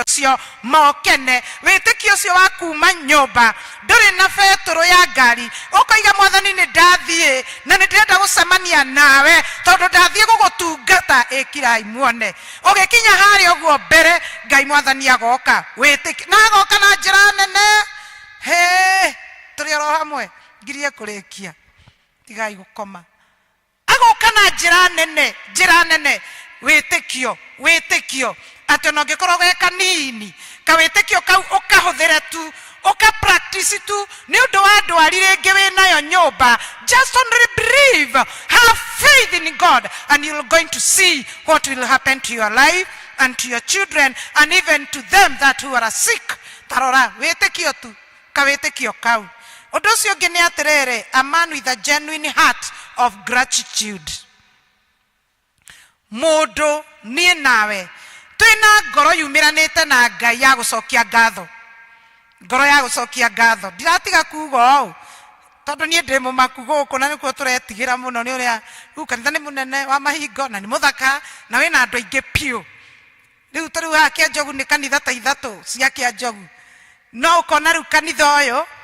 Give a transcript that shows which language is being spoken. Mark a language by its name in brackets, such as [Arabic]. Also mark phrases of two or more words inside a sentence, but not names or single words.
[Kikuyu] cio mokene witikio cio wa kuma nyumba nduri na beturu ya ngari ukaiga mwathani ni ndathie na ni ndirenda gucemania nawe tondu ndathie gugutungata ikirai muone ugikinya hari uguo mbere Ngai mwathani agoka witikio na agoka na njira nene he turi ro hamwe ngirie kurikia tigai gukoma agoka na njira nene witikio ati no ngikorwo ge kanini ka witikio kau ukahuthire tu uka practice tu ni undu wa ndwari ringi winayo nyumba [English] just only believe have faith in God and you're going to see what will happen to your life and to your children and even to them that who are sick [Kikuyu] tarora witikio tu ka witikio kau undu ucio ngi ni atiriri [English] a man with a genuine heart of gratitude mundu nie nawe twina ngoro yumiranite na Ngai ya gucokia ngatho ngoro ya gucokia ngatho ndiratiga kuuga o tondu nie ndi mumaku guku na nikuo turetigira muno ni uria kanitha ni munene wa mahingo na ni muthaka na wina andu aingi piu riu tariu ha kia njogu ni kanitha ta ithatu cia kia njogu no ukona riu kanitha uyu